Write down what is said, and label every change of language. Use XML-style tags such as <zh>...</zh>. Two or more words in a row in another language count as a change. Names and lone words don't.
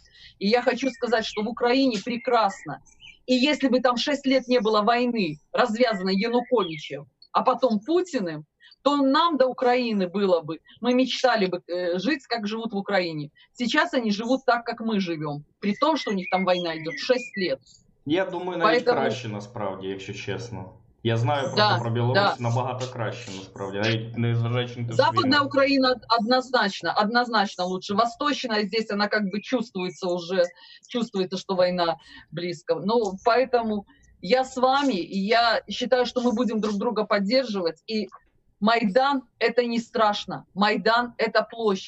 <ru>И я хочу сказать, что в Украине прекрасно. И если бы там 6 лет не было войны, развязанной Януковичем, а потом Путиным, то нам до Украины было бы, мы мечтали бы жить, как живут в Украине. Сейчас они живут так, как мы живем, при том, что у них там война идет 6 лет.</ru> <uk>Я думаю, навіть</uk> <ru>Поэтому-</ru> <uk>краще насправді, якщо чесно. Я знаю просто</uk> <ru>Да,</ru> <uk>про Білорусь</uk> <ru>да.</ru> <uk>набагато краще, насправді, навіть не зважаючи на те, що</uk> <ru>Западная</ru> <uk>війна.</uk> <ru>Украина однозначно лучше. Восточная здесь, она как бы чувствуется, что война близко. Ну, поэтому я с вами, и я считаю, что мы будем друг друга поддерживать. И Майдан – это не страшно. Майдан – это площадь.</ru>